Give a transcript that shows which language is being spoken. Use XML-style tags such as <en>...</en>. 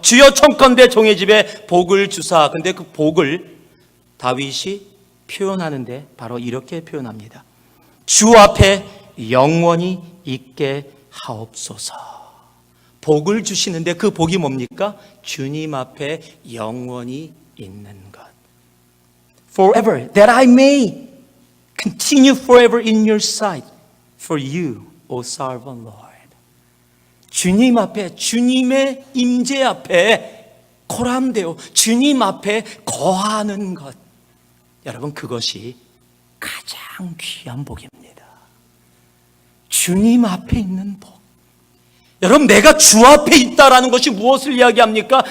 <ko>주여 청컨대 종의 집에 복을 주사. 근데 그 복을 다윗이 표현하는데 바로 이렇게 표현합니다. 주 앞에 영원히 있게 하옵소서. 복을 주시는데 그 복이 뭡니까? 주님 앞에 영원히 있는 것.</ko> <en>Forever, that I may continue forever in your sight, for you, O sovereign Lord.</en> <ko>주님 앞에, 주님의 임재 앞에 코람되어 주님 앞에 거하는 것. 여러분, 그것이 가장 귀한 복입니다. 주님 앞에 있는 복. 여러분, 내가 주 앞에 있다라는 것이 무엇을 이야기합니까?</ko>